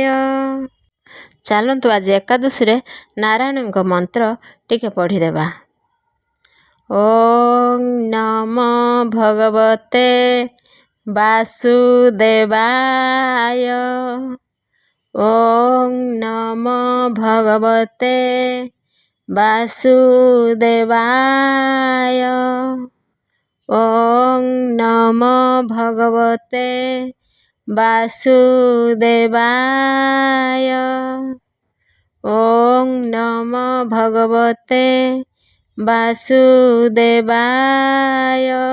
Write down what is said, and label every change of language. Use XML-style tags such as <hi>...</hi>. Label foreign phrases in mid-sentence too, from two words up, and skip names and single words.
<or>ଚାଲନ୍ତୁ ଆଜି ଏକାଦଶୀରେ ନାରାୟଣଙ୍କ ମନ୍ତ୍ର ଟିକେ ପଢ଼ିଦେବା।</or> <sa>ॐ ନମୋ ଭଗବତେ ବାସୁଦେବାୟ। ॐ ନମୋ ଭଗବତେ वासुदेवाय। ॐ नमो भगवते वासुदेवाय। ॐ नमो भगवते वासुदेवाय।</sa>